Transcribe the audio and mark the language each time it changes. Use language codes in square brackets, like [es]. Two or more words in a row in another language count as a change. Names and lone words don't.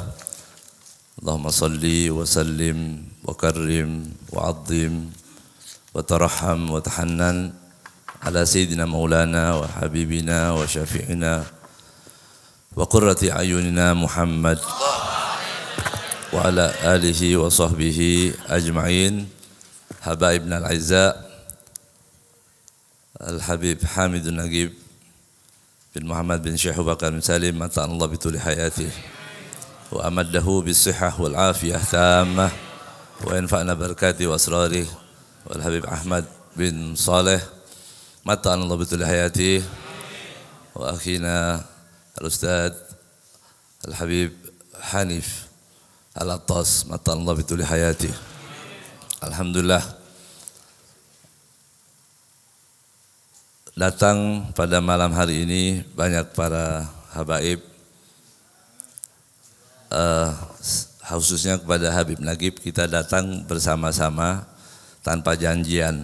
[ar] اللهم صل وسلم وكرم وعظم وترحم وتحنن على سيدنا ومولانا وحبيبنا وشفيعنا وقرة أعيننا محمد وعلى آله وصحبه أجمعين. حبايبنا الأعزاء الحبيب حامد نقيب بن محمد بن شيخ بكر بن سالم متعنا الله بطول حياته وأمده بالصحة والعافية التامة ونفعنا ببركاته وأسراره والحبيب أحمد بن صالح متعنا الله بطول حياته وأخينا الأستاذ الحبيب حنيف العطاس متعنا الله بطول حياته. [id] Alhamdulillah, datang pada malam hari ini banyak para habaib, khususnya kepada Habib Nagib. Kita datang bersama-sama tanpa janjian.